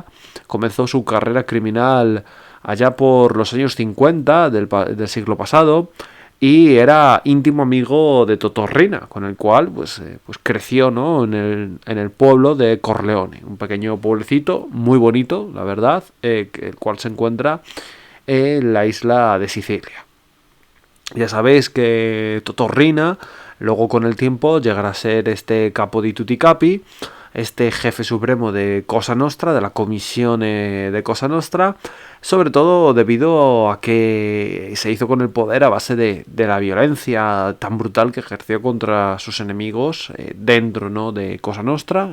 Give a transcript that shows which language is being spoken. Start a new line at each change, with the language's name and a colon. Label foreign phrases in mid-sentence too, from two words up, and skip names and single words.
Spanish: Comenzó su carrera criminal allá por los años 50 del siglo pasado y era íntimo amigo de Totorrina, con el cual pues creció, ¿no?, en el pueblo de Corleone, un pequeño pueblecito muy bonito, la verdad, el cual se encuentra en la isla de Sicilia. Ya sabéis que Totorrina luego con el tiempo llegará a ser este
Italian: capo di tutti capi,
Spanish: este jefe supremo de Cosa Nostra, de la comisión de Cosa Nostra, sobre todo debido a que se hizo con el poder a base de la violencia tan brutal que ejerció contra sus enemigos dentro, ¿no?, de Cosa Nostra.